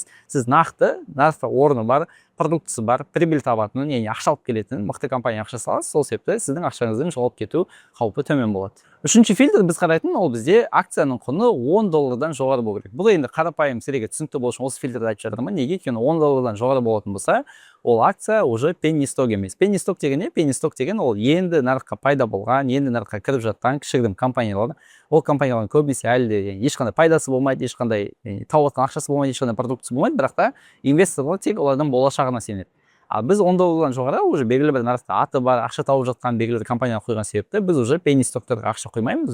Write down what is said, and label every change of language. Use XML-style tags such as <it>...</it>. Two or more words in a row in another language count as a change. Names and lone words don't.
<kk>Сіз нақты орны бар, продуктысы бар, прибыль табатын, яғни ақша алып келетін мықты компания ақша саласыз. Сол себепті сіздің ақшаңыздың жоғалып кету қаупі төмен болады. Үшінші фильтр біз қарайтын ол бізде акцияның құны $10 жоғары болу керек. Бұл енді қарапайым сіздерге түсінікті болу үшін осы фильтрді айтып жатырмын. Неге? Өйткені $10 жоғары болатын болса, ол акция уже</kk> <en>penny stock</en> <kk>емес.</kk> <en>Penny stock</en> <kk>деген не?</kk> <en>Penny stock</en> <kk>деген ол енді нарыққа пайда болған, енді нарыққа кіріп жатқан кішігірім компаниялар. Ол компаниялардың көбінесе әлі де ешқандай пайдасы болмайды, ешқандай тауып жатқан ақшасы болмайды, ешқандай продуктысы болмайды, бірақ та инвесторлар тек олардың болашағына сенеді. Ал біз $10 жоғары уже белгілі бір нарықта аты бар, ақша тауып жатқан белгілі бір компанияға қойған себепті біз уже</kk> <en>penny stocktарға</en> <kk>ақша қоймаймыз.</kk>